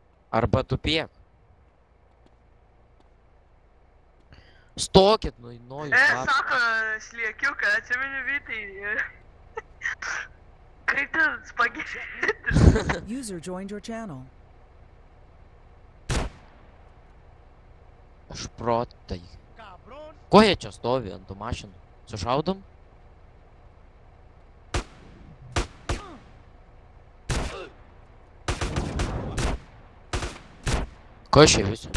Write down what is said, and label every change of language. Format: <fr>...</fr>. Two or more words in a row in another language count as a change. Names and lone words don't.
<lt>Arba tupėk. Stokit, nu jūs lapė. Sako, sliekiuką, atsimeni Vytai. Kaip ten spagetis?</lt> <en>User joined your channel.</en> <lt>Šprotai. Cabrón. Ko jie čia stovi ant tų mašinų? Sušaudom? Kas čia visi?</lt>